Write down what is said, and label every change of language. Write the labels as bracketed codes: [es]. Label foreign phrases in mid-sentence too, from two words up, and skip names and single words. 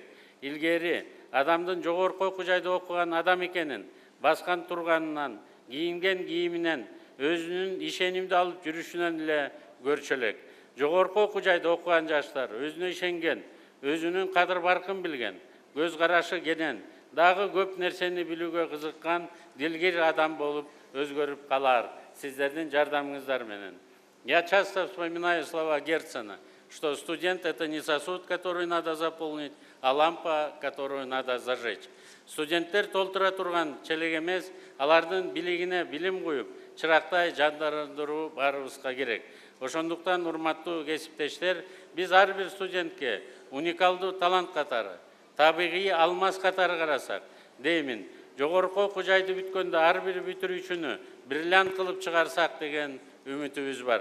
[ky] Илгери адамдын жогорку окуу жайда окуган адам экенин баскан турганынан, кийинген кийиминен, өзүнүн ишенимди алып жүрүшүнөн эле көрчү элек. Жогорку окуу жайда окуган жаштар өзүнө ишенген, өзүнүн кадыр баркын билген, көз карашы кенен, дагы көп нерсени билүүгө кызыккан дилгир адам болуп өзгөрүп калар сиздердин жардамыңыздар менен. [ru] Я часто вспоминаю слова Герцена, что студент – это не сосуд, который надо заполнить, а лампа, которую надо зажечь. [ky] Студенттер толтура турган челек эмес, алардын билигине билим куюп, чырактай жандандыруу баарыбызга керек. Ошондуктан, урматтуу кесиптештер, биз ар бир студентке уникалдуу талант катары, табигый алмаз катары карасак, деймин, жогорку окуу жайды бүткөндө ар бир бүтүрүүчүнү бриллиант кылып чыгарсак деген үмүтүбүз бар.